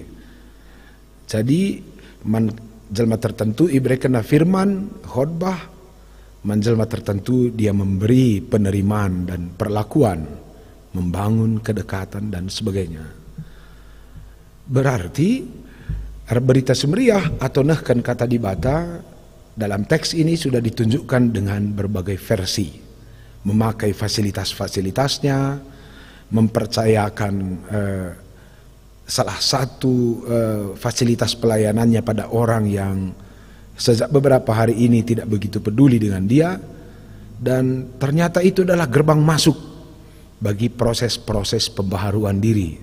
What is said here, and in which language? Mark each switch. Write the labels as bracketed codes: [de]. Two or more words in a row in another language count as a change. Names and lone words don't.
[id] Jadi jelma tertentu [btx] ibere kena [id] firman khotbah, menjelma tertentu dia memberi penerimaan dan perlakuan, membangun kedekatan dan sebagainya. Berarti berita semeriah atau nahkan [btx] kata dibata [id] dalam teks ini sudah ditunjukkan dengan berbagai versi, memakai fasilitas-fasilitasnya, mempercayakan salah satu fasilitas pelayanannya pada orang yang sejak beberapa hari ini tidak begitu peduli dengan dia, dan ternyata itu adalah gerbang masuk bagi proses-proses pembaharuan diri.